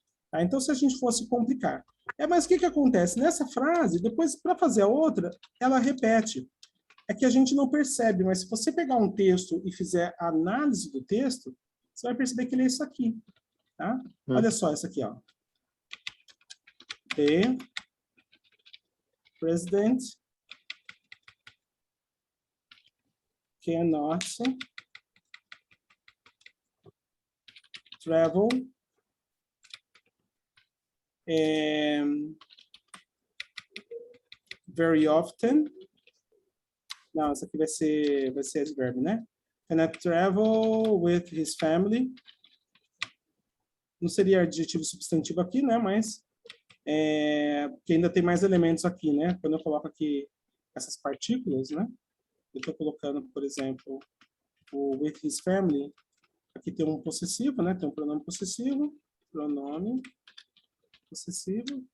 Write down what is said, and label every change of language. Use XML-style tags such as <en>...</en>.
<pt>Tá? Então, se a gente fosse complicar. Mas o que acontece? Nessa frase, depois, para fazer a outra, ela repete. É que a gente não percebe, mas se você pegar um texto e fizer a análise do texto, você vai perceber que ele é isso aqui. Tá? Olha só isso aqui, ó.</pt> <en>The president cannot travel very often.</en> <pt>Não, isso aqui vai ser advérbio, né?</pt> <en>Cannot travel with his family.</en> <pt>Não seria adjetivo substantivo aqui, né? Mas porque ainda tem mais elementos aqui, né? Quando eu coloco aqui essas partículas, né? Eu estou colocando, por exemplo, o</pt> <en>with his family.</en> <pt>Aqui tem um possessivo, né? Tem um pronome possessivo. Pronome possessivo.</pt>